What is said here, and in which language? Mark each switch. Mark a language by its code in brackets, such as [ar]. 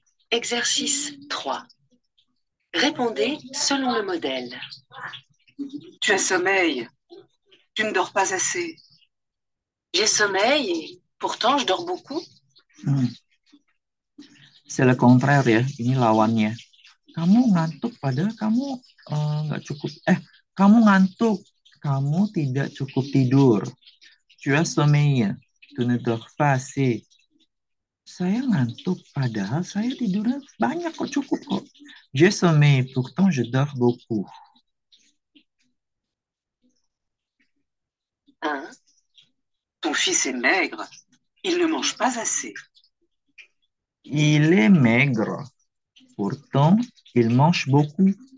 [fr] Exercice 3. Répondez selon le modèle. Tu as sommeil. Tu ne dors pas assez. J'ai sommeil et pourtant je dors beaucoup. Hmm. C'est le contraire ya. [id] Ini lawannya. Kamu ngantuk padahal kamu nggak cukup. Kamu ngantuk. Kamu tidak cukup tidur. [fr] Tu as sommeil. Tu ne dors pas assez. [id] Saya ngantuk padahal saya tidurnya banyak kok, cukup kok. [fr] J'ai sommeil, pourtant je dors beaucoup. 1, Ton fils est maigre. Il ne mange pas assez. Il est maigre. Pourtant, il mange beaucoup.